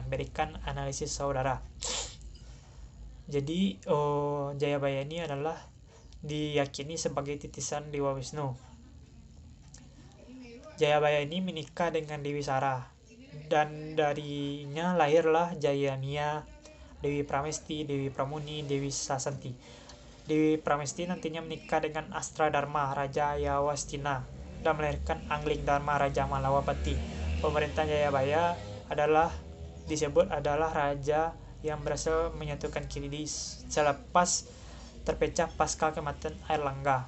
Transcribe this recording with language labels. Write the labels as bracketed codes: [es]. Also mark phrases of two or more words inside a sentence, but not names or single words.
[id] Berikan analisis saudara. Jadi Jayabaya ini adalah diyakini sebagai titisan Dewa Wisnu. Jayabaya ini menikah dengan Dewi Sara, dan darinya lahirlah Jayania, Dewi Pramesti, Dewi Pramuni, Dewi Sasanti. Dewi Pramesti nantinya menikah dengan Astra Dharma, Raja Yawastina, dan melahirkan Angling Dharma, Raja Malawapati. Pemerintah Jayabaya disebut adalah raja yang berhasil menyatukan Kediri selepas terpecah pasca kematian Airlangga.